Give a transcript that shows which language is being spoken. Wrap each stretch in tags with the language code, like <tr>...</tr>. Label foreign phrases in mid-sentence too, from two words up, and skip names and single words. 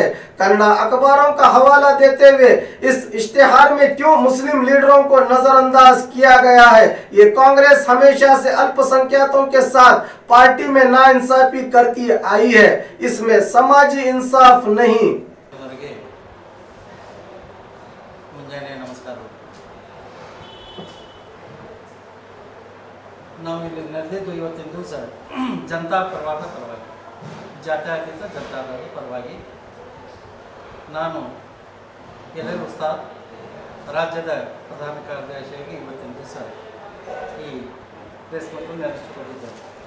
<hi>कन्नड़ अखबारों का हवाला देते हुए इस इश्तिहार में क्यों मुस्लिम लीडरों को नजरअंदाज किया गया है? ये कांग्रेस हमेशा से अल्पसंख्यकों के साथ पार्टी में नाइंसाफी करती आई है, इसमें समाजी इंसाफ नहीं।</hi> <kn>ಮುಂಜಾನೆ ನಮಸ್ಕಾರ. ನಾವು ಇಲ್ಲಿ ನಡೆದಿದ್ದು ಇವತ್ತಿನ ದಿವಸ ಜನತಾ ಪರವಾಗಿ ಜಾತ್ಯತೀತ ಜನತಾದಳದ ಪರವಾಗಿ ನಾನು ಯಲ್ಲೇಲ್ ಉಸ್ತಾದ್ ರಾಜ್ಯದ ಪ್ರಧಾನ ಕಾರ್ಯದರ್ಶಿಯಾಗಿ ಇವತ್ತಿನ ದಿವಸ ಈ</kn> <en>press meet</en> <kn>ನಡೆಸಿಕೊಂಡಿದ್ದೇನೆ.</kn>